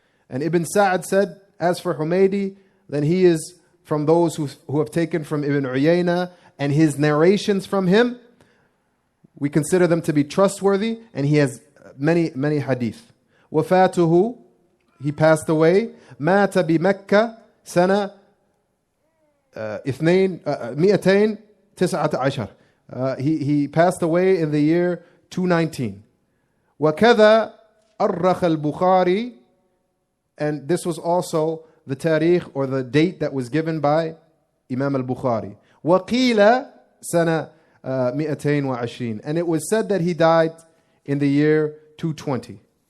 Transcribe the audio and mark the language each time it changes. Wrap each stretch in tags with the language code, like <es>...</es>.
<en>And Ibn Sa'd said, as for Humaydee, then he is from those who have taken from Ibn Uyayna, and his narrations from him, we consider them to be trustworthy, and he has many hadith.</en> <ar>وفاته,</ar> <en>he passed away,</en> <ar>مات بمكة سنة 219.</ar> <en>He passed away in the year 219.</en> <ar>وكذا أرخ البخاري,</ar> <en>and this was also the tarikh or the date that was given by Imam al-Bukhari.</en> <ar>وقيل سنة 220,</ar> <en>and it was said that he died in the year 220.</en>